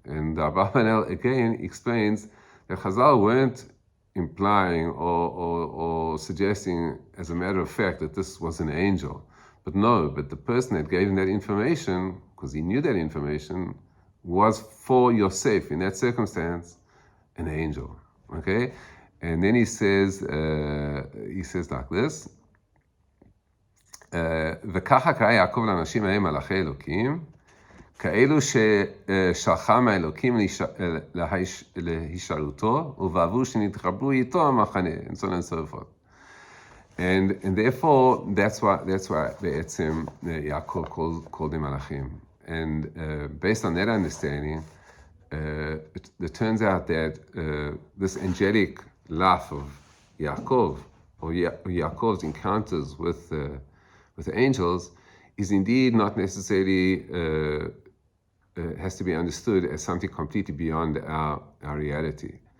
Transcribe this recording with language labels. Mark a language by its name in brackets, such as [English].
[English] And Abarbanel again explains that Chazal weren't implying or suggesting as a matter of fact that this was an angel. But the person that gave him that information, because he knew that information, was for Yosef in that circumstance, an angel. Okay? And then he says like this, [Hebrew] וככה קרא יעקב לאנשים ההם מלאכי אלוקים, כאלו ששלחה מהאלוקים להישארותו, ובעבור שנתחברו איתו המחנה, [English] and so on and so forth. And therefore, that's why [Hebrew] בעצם יעקב [English] called them מלאכים. And based on that understanding, it turns out that this angelic life of Yaakov, or Yaakov's encounters with the angels, is indeed not necessarily has to be understood as something completely beyond our reality.